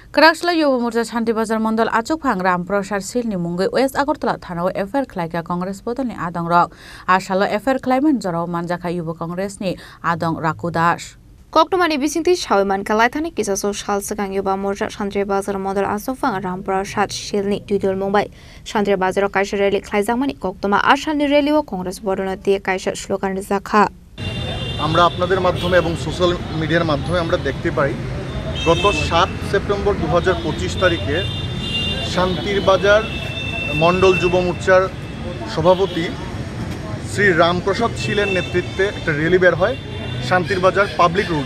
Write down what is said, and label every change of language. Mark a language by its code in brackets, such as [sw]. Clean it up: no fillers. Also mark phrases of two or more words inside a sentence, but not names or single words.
[trp] Karaksla Yuva Morcha Shanti Bazar Mondal Achukphang Ramprasad Silni Mungai West Agartala Thanao FR Khlaika Congress Bodoni Adong Rok Ashalo FR Klaiman Jorao Manjaka Yuva Congress ni Adong Rakudash Koktomani Bisinti Shawiman Kalaitani Kisaso Shalsakang Yuva Morcha Shanti Bazar Mondal Asofang Ramprasad Silni Dudul Mumbai Shanti Bazar Kaisha Rally Klaizamani Koktoma Ashani Rally ও Congress Bodonati Kaisha Slogan Zakha [bn] আমরা আপনাদের মাধ্যমে এবং [en] social media [bn] মাধ্যমে আমরা দেখতে পাই গত 7 সেপ্টেম্বর 2025 তারিখে শান্তির বাজার মণ্ডল যুব মোর্চার সভাপতি শ্রী রামপ্রসাদ শীলের নেতৃত্বে একটা র্যালি বের হয় শান্তির বাজার পাবলিক রোডে।